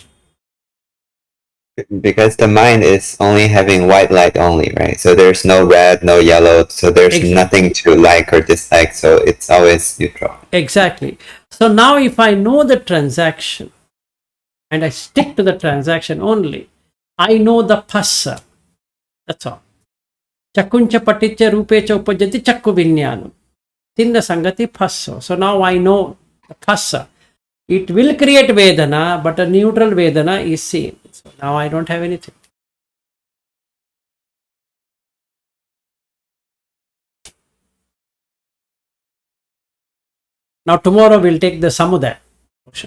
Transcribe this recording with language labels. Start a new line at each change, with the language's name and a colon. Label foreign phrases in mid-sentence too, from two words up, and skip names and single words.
English: because the mind is only having white light only, right? So there's no red, no yellow. So there's Exactly. nothing to like or dislike. So it's always neutral. Exactly. So now if I know the transaction and I stick to the transaction only, I know the phassa. That's all.
Pali: Chakuncha paticha rupecha upajati chakku vinyanu. Tinna sangati phasso.
English: So now I know the phassa. It will create Vedana, but a neutral Vedana is seen. So now I don't have anything. Now tomorrow we'll take the Samudaya portion.